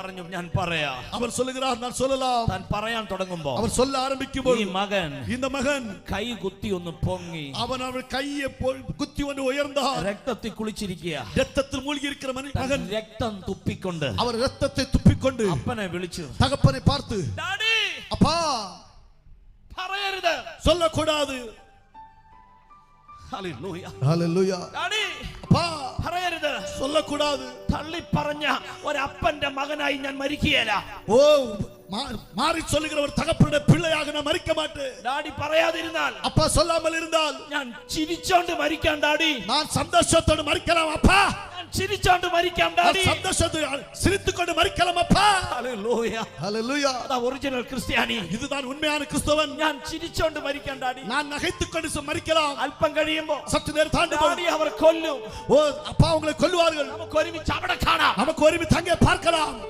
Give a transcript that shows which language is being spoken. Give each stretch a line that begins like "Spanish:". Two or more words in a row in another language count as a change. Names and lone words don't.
Malayalam: പറഞ്ഞു ഞാൻ പറയാം.
Tamil: அவர் சொல்லுகிறார் நான் சொல்லலாம்.
Malayalam: താൻ പറയാൻ തുടങ്ങുമ്പോൾ
Tamil: அவர் சொல்ல ஆரம்பிக்கும்போது
Malayalam: ഈ മകൻ
Tamil: இந்த மகன்
Malayalam: കൈ കുത്തി ഒന്ന് പൊങ്ങി
Tamil: அவன் கையை குத்தி வந்து உயர்ந்தான்.
Malayalam: രക്തത്തിൽ കുളിച്ചിരിക്കുക.
Tamil: രക്തത്തിൽ മൂழ்கി இருக்கிற மகன்
Malayalam: രക്തം തുപ്പിക്കൊണ്ട്
Tamil: அவர் ரத்தத்தை துப்பிக்கொண்டு
Malayalam: അപ്പനെ വിളിച്ചു.
Tamil: தகப்பனை பார்த்து
Malayalam: ഡാഡി
Tamil: அப்பா
Malayalam: പറയരുത്,
Tamil: சொல்லக்கூடாது.
Malayalam: ഹല്ലേലൂയ ഹല്ലേലൂയ. ഡാഡി
Tamil: அப்பா
Malayalam: പറയരുത്,
Tamil: சொல்லக்கூடாது.
Malayalam: തള്ളി പറഞ്ഞ ഒരപ്പന്റെ മകനായി ഞാൻ മരിക്കുകയില്ല.
Tamil: ஓ மாறி சொல்லுகிற ஒரு தகப்பனுடைய பிள்ளையாக நான் மரிக்க மாட்டேன்.
Malayalam: ഡാഡി പറയാതിരുന്നാൽ,
Tamil: அப்பா சொல்லாமல் இருந்தால்
Malayalam: ഞാൻ ചിരിച്ചോണ്ട് മരിക്കാം ഡാഡി.
Tamil: நான் சந்தோஷத்தோடு மரிக்கலாம் அப்பா.
Malayalam: ഞാൻ ചിരിച്ചോണ്ട് മരിക്കാം ഡാഡി.
Tamil: சந்தோஷத்தோடு சிரித்துக்கொண்டு மரிக்கலாம் அப்பா.
Malayalam: ഹല്ലേലൂയ
Tamil: ஹல்லேலூயா.
Malayalam: അതാ ഒറിജിനൽ ക്രിസ്ത്യാനി.
Tamil: இதுதான் உண்மையான கிறிஸ்தவன்.
Malayalam: ഞാൻ ചിരിച്ചോണ്ട് മരിക്കാം ഡാഡി.
Tamil: நான் நகைத்துக்கொண்டு மரிக்கலாம்.
Malayalam: അല്പം കഴിയുമ്പോൾ
Tamil: சற்று நேரம் தாண்டும்போது
Malayalam: ഡാഡി അവർ കൊല്ലും.
Tamil: ஓ அப்பா உங்களை கொல்லுவார்கள்.
Malayalam: നമുക്ക് ഒരുമിച്ച് അവിടെ കാണാം.
Tamil: நமக்கு ஒருமித்து அங்கே பார்க்கலாம்.